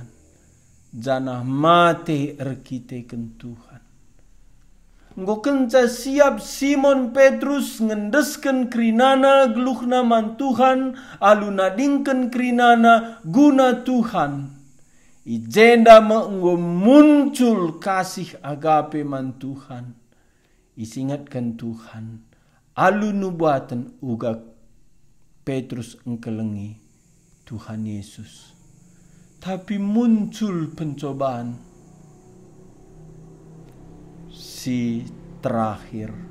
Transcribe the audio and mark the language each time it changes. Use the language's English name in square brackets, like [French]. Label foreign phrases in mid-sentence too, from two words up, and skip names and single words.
[Batak Karo] Janah mate erkiteken Tuhan. Nggo kenca siap Simon Petrus ngendesken krinana geluhna man Tuhan, alunadingken krinana guna Tuhan. Ijenda nggo [Indonesian] muncul kasih agape [Batak Karo] man Tuhan. Isingatkan Tuhan, alu nubuatan uga Petrus engkelengi Tuhan Yesus. [Indonesian] Tapi muncul pencobaan si terakhir.